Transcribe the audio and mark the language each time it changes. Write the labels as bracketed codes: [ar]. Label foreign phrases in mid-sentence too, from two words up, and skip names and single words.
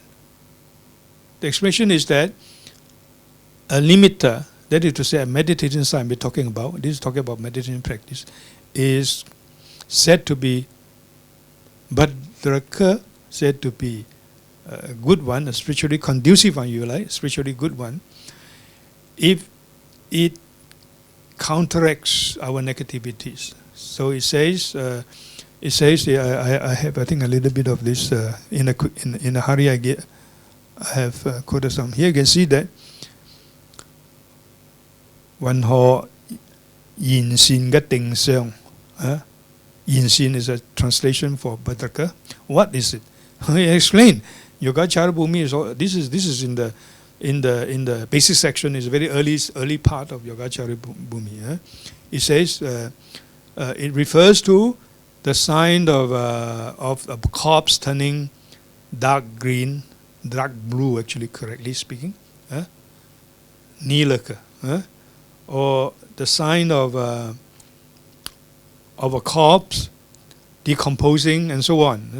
[en] The explanation is that a nimitta, that is to say a meditation sign we're talking about, this is talking about meditation practice, is said to be Bhadraka, said to be a good one, a spiritually conducive one, you like, spiritually good one, if it counteracts our negativities. So it says, I have, I think, a little bit of this in a hurry. I have quoted some. Here you can see that one [zh] ho yin sin ga ting seong. [en] Yin sin is a translation for Bhadraka. What is it? I explain. Yogacara Bhumi is all, this is in the basic section, is a very early part of Yogacara Bhumi. It says it refers to the sign of a corpse turning dark green, dark blue, actually, correctly speaking, nilaka, or the sign of a corpse decomposing and so on.